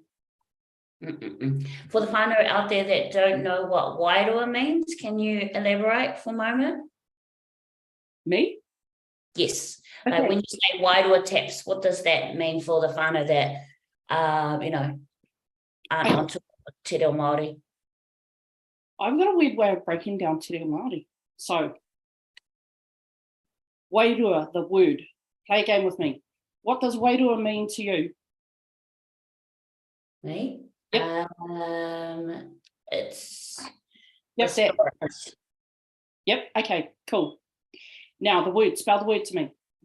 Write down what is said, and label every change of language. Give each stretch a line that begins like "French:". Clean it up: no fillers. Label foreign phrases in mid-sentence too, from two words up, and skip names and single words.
English: For the whānau out there that don't know what wairua means, can you elaborate for a moment? Me? Yes. Okay. When you say wairua taps, what does that mean for the whānau that aren't onto
Māori: te reo Māori?
English: I've got a weird way of breaking down
Māori: te reo Māori.
English: So, wairua, the word. Play a game with me. What does wairua mean to you? Me? Yep. It's Yep, that. Thesaurus. Yep, okay, cool. Now the word, spell the word to me.